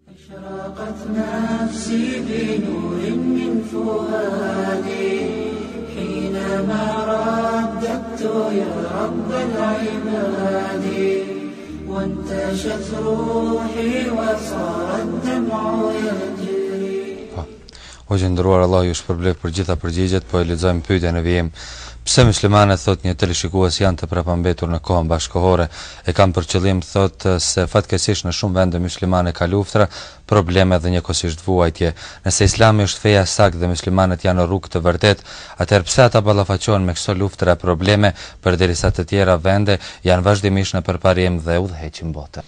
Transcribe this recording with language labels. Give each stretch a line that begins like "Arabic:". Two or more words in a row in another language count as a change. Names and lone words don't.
Arabic: أشرقت نفسي بنور من فؤادي حينما رددت يا رب العباد وانتشت روحي وصار الدمع يجري.
Albanian: O gjendëruar, Allah ju shpërblet për gjitha përgjigjet, po e lexojmë pyetjen e vijim. Pse muslimanët, thot një teleshikues, janë të prapambetur në kohën bashkëkohore? E kam për qëllim, thot, se fatkeqësisht në shumë vende muslimane ka luftra, probleme dhe njëkohësisht vuajtje. Nëse Islami është feja saktë dhe muslimanët janë në rrugë të vërtet, atëherë pse ata ballafaqohen me këto luftra e probleme, përderisa të tjera vende janë vazhdimisht në përparim dhe udhëheqin botë?